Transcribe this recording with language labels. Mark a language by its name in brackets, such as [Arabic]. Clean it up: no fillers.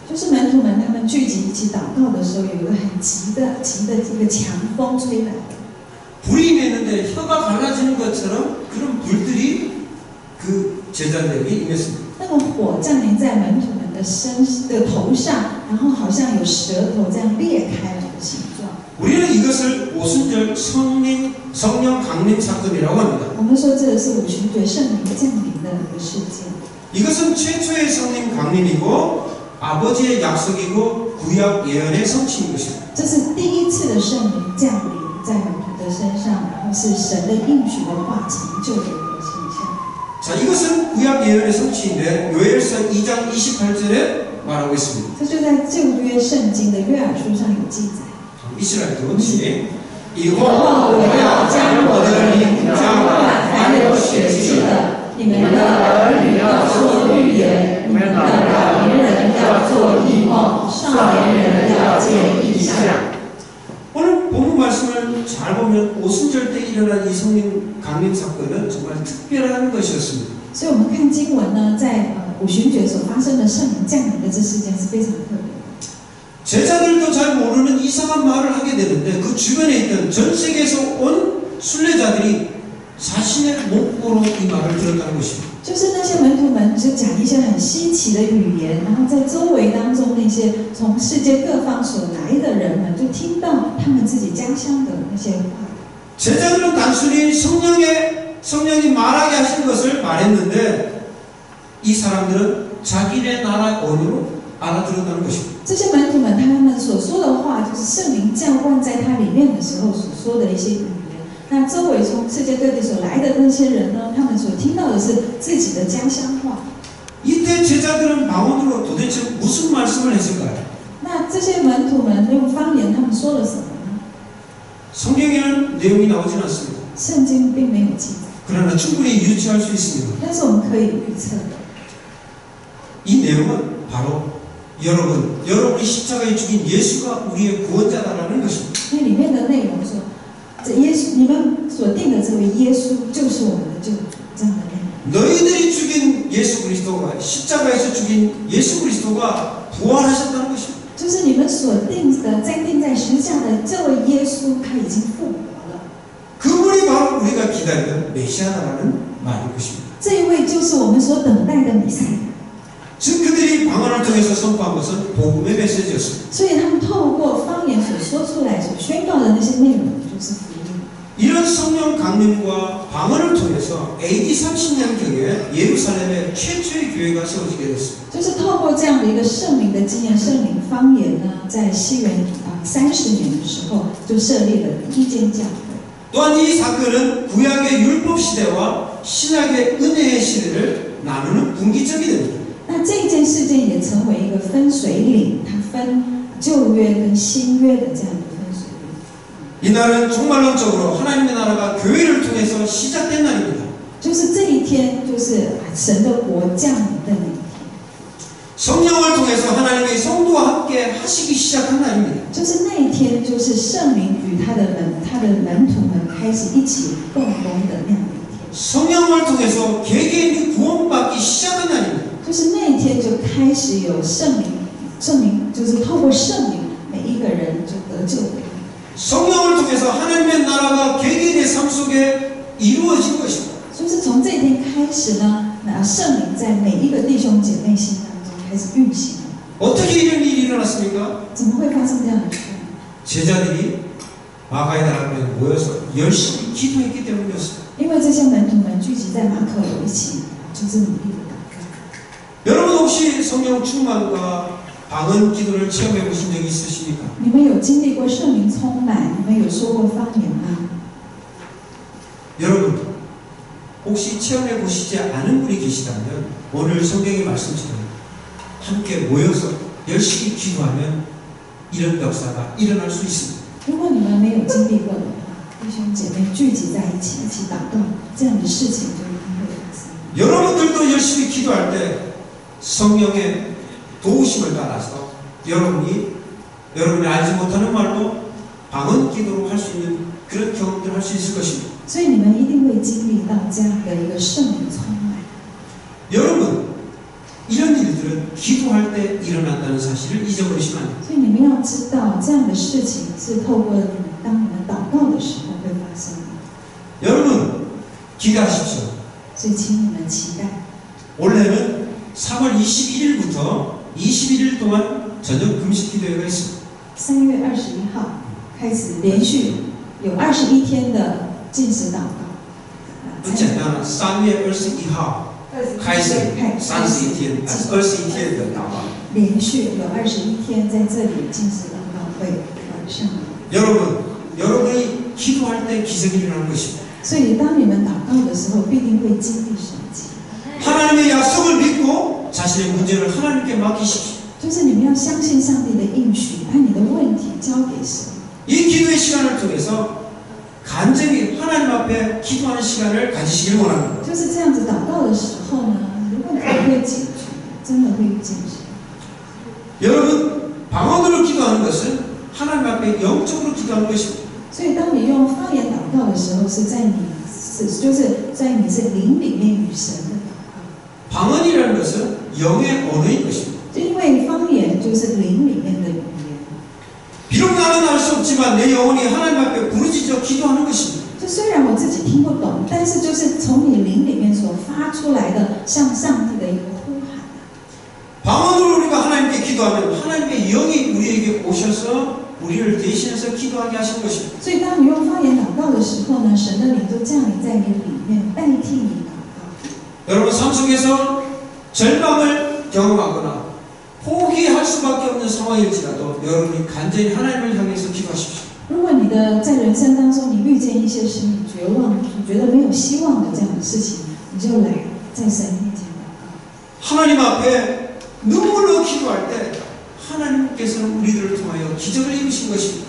[Chinese] 就是门徒们他们聚集一起祷告的时候，有一个很急的这个强风吹来。 [Korean] 불이 임했는데 혀가 갈라지는 것처럼 그런 불들이 그 제자들에게 임했습니다. [Chinese] 那个火降临在门徒们的头上，然后好像有舌头这样裂开了的形状。 [Korean] 우리는 이것을 오순절 성령 강림 사건이라고 합니다. [Chinese] 我们说这个是五旬节圣灵降临的一个事件。 [Korean] 이것은 최초의 성령 강림이고 아버지의 약속이고 구약 예언의 성취인 것입니다. [Chinese] 这是第一次的圣灵降临在门徒的身上，然后是神的应许的话成就的一个现象。 [Korean] 자, 이것은 구약 예언의 성취인데 요엘서 2장 28절에 말하고 있습니다. [Chinese] 这就在旧约圣经的约珥书上有记载。 [Korean] 이스라엘 도시 [Chinese] 以后我要将我的灵浇灌凡有血气的，你们的儿女要说预言，你们的老年人要做异梦，少年人要见异象。 [Korean] 오늘 본문 말씀을 잘 보면 오순절 때 일어난 이 성령 강림 사건은 정말 특별한 것이었습니다. [Chinese] 所以我们看经文呢，在五旬节所发生的圣灵降临的这事件是非常特别的。 [Korean] 제자들도 잘 모르는 이상한 말을 하게 되는데 그 주변에 있던 전 세계에서 온 순례자들이 자신의 목보로 이 말을 들었다는 것입니다. [Chinese] 就是那些门徒们就讲一些很稀奇的语言，然后在周围当中那些从世界各方所来的人们，就听到他们自己家乡的那些话。 [Korean] 제자들은 단순히 성령이 말하게 하신 것을 말했는데 이 사람들은 자기네 나라 언어로 알아들었다는 것입니다. [Chinese] 这些门徒们他们所说的话，就是圣灵浇灌在他里面的时候所说的一些语言。那周围从世界各地所来的那些人呢，他们所听到的是自己的家乡话。 [Korean] 이때 제자들은 방언으로 도대체 무슨 말씀을 했을까요? [Chinese] 那这些门徒们用方言，他们说了什么呢？ [Korean] 성경에는 내용이 나오진 않습니다. [Chinese] 圣经并没有记载， [Korean] 그러나 충분히 유추할 수 있습니다. [Chinese] 但是我们可以预测的。 [Korean] 이 내용은 바로 여러분이 십자가에 죽인 예수가 우리의 구원자다라는 것입니다. [Chinese] 那里面的内容说，这耶稣，你们所定的这位耶稣就是我们的救主，这样的内容。 [Korean] 너희들이 죽인 예수 그리스도가 십자가에서 죽인 예수 그리스도가 부활하셨다는 것입니다. [Chinese] 就是你们所定的，钉在十字架的这位耶稣，他已经复活了。 [Korean] 그분이 바로 우리가 기다리던 메시아다라는 말인 것입니다. [Chinese] 这一位就是我们所等待的弥赛亚。 [Korean] 즉 그들이 방언을 통해서 선포한 것은 복음의 메시지였습니다. [Chinese] 所以他们透过方言所说出来、所宣告的那些内容，就是福音。 [Korean] 이런 성령 강림과 방언을 통해서 AD 30년경에 예루살렘에 최초의 교회가 세워지게 됐습니다. [Chinese] 就是透过这样的一个圣灵的经验、圣灵方言呢，在西元30年的时候，就设立了第一间教会。 [Korean] 또한 이 사건은 구약의 율법 시대와 신약의 은혜의 시대를 나누는 분기점이 됩니다. [Chinese] 那这件事件也成为一个分水岭，它分旧约跟新约的这样一个分水岭。 [Korean] 이날은 종말론적으로 하나님의 나라가 교회를 통해서 시작된 날입니다. [Chinese] 就是这一天，就是神的国降临的那一天。 [Korean] 성령을 통해서 하나님의 성도와 함께 하시기 시작한 날입니다. [Chinese] 就是那一天，就是圣灵与他的门徒们开始一起共工的那样的一天。 [Korean] 성령을 통해서 개개인이 구원받기 시작한 날입니다. [Chinese] 就是那一天就开始有圣灵就是透过圣灵，每一个人就得救了。 [Korean] 성령을 통해서 하나님의 나라가 개개인의 삶 속에 이루어진 것입니다. [Chinese] 就是从这一天开始呢，那圣灵在每一个弟兄姐妹心当中开始运行了。 [Korean] 어떻게 이런 일이 일어났습니까? [Chinese] 怎么会发生这样的事？ [Korean] 제자들이 마가의 다락방에 모여서 열심히 기도했기 때문이었어요. [Chinese] 因为这些门徒们聚集在马可有一起，就是努力的祷告。 [Korean] 여러분 혹시 성령 충만과 방언 기도를 체험해 보신 적이 있으십니까? [Chinese] 你们有经历过圣灵充满？你们有说过方言吗？ [Korean] 여러분 혹시 체험해 보시지 않은 분이 계시다면 오늘 성경의 말씀처럼 함께 모여서 열심히 기도하면 이런 역사가 일어날 수 있습니다. [Chinese] 如果你们没有经历过的话，弟兄姐妹聚集在一起，一起祷告，这样的事情就一定会发生。 [Korean] 여러분들도 열심히 기도할 때 성령의 도우심을 따라서 여러분이 알지 못하는 말로 방언 기도로 할 수 있는 그런 경험들을 할 수 있을 것입니다. [Chinese] 所以你们一定会经历到这样的一个圣灵充满。 [Korean] 여러분 이런 일들은 기도할 때 일어난다는 사실을 잊어버리시면 안 돼요. [Chinese] 所以你们要知道，这样的事情是透过你们当你们祷告的时候会发生的。 [Korean] 여러분 기대하십시오. [Chinese] 所以请你们期待， [Korean] 원래는 3월 21일부터 21일 동안 저녁 금식 기도회가 있습니다. [Chinese] 3月21号开始连续有21天的禁食祷告。 [Korean] 어쨌든 3월 [Chinese] 21号开始31天，21天的祷告。连续有21天在这里禁食祷告会上演。 [Korean] 여러분이 기도할 때 기적이 일어나는 것입니다. [Chinese] 所以当你们祷告的时候，必定会经历神迹。 [Korean] 하나님의 약속을 믿고 자신의 문제를 하나님께 맡기십시오. [Chinese] 就是你们要相信上帝的应许，把你的问题交给神。 [Korean] 이 기도의 시간을 통해서 간절히 하나님 앞에 기도하는 시간을 가지시길 원합니다. [Chinese] 就是这样子祷告的时候呢，如果你会解决，真的会遇见神。 [Korean] 여러분 방언으로 기도하는 것은 하나님 앞에 영적으로 기도하는 것입니다. [Chinese] 所以当你用方言祷告的时候，就是在你是灵里面与神的祷告。 [Korean] 방언이라는 것은 영의 언어인 것입니다. [Chinese] 就因为方言就是灵里面的语言。 [Korean] 비록 나는 알 수 없지만 내 영혼이 하나님 앞에 부르짖어 기도하는 것입니다. [Chinese] 就虽然我自己听不懂，但是就是从你灵里面所发出来的，向上帝的一个呼喊。 [Korean] 방언으로 우리가 하나님께 기도하면 하나님의 영이 우리에게 오셔서 우리를 대신해서 기도하게 하시는 것입니다. [Chinese] 所以当你用方言祷告的时候呢，神的灵就降临在你里面，代替你祷告。 [Korean] 여러분 삶 속에서 절망을 경험하거나 포기할 수밖에 없는 상황일지라도 여러분이 간절히 하나님을 향해서 기도하십시오. [Chinese] 如果你的在人生当中你遇见一些使你绝望、你觉得没有希望的这样的事情，你就来在神面前祷告。 [Korean] 하나님 앞에 눈물로 기도할 때 하나님께서는 우리들을 통하여 기적을 이루신 것입니다.